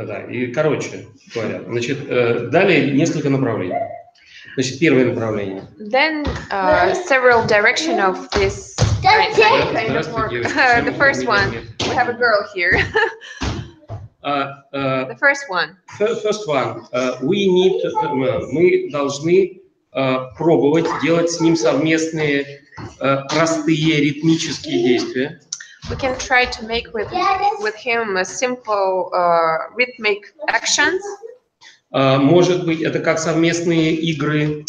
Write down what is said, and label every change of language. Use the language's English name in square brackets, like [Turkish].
[Russian] И, короче говоря, значит, далее несколько направлений. Значит, первое направление. [English] Then several direction of this kind of work. The first one, we have a girl here. The first one. First one, [Russian] мы должны пробовать делать с ним совместные простые ритмические действия. [English] We can try to make with him a simple rhythmic actions. [Russian] Может быть, это как совместные игры.